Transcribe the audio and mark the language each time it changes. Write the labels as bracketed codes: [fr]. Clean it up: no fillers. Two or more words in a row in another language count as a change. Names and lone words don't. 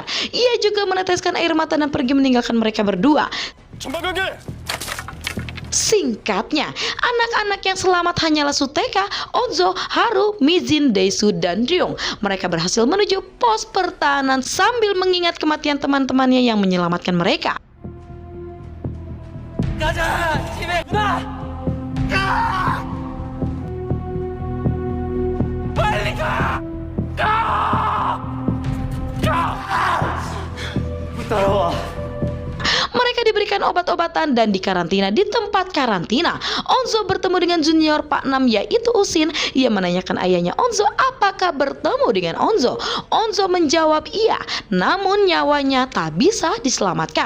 [id] Ia juga meneteskan air mata dan pergi meninggalkan mereka berdua. Singkatnya, anak-anak yang selamat hanyalah Suteka, Onzo, Haru, Mijin, Daesu, dan Ryung. Mereka berhasil menuju pos pertahanan sambil mengingat kematian teman-temannya yang menyelamatkan mereka. [ko] 가자! 집에 누나! 가! 빨리 가! 가! 가! 따라와. [id] Mereka diberikan obat-obatan dan dikarantina di tempat karantina. Onzo bertemu dengan junior Pak Nam yaitu Usin. Ia menanyakan ayahnya Onzo apakah bertemu dengan Onzo. Onzo menjawab iya, namun nyawanya tak bisa diselamatkan.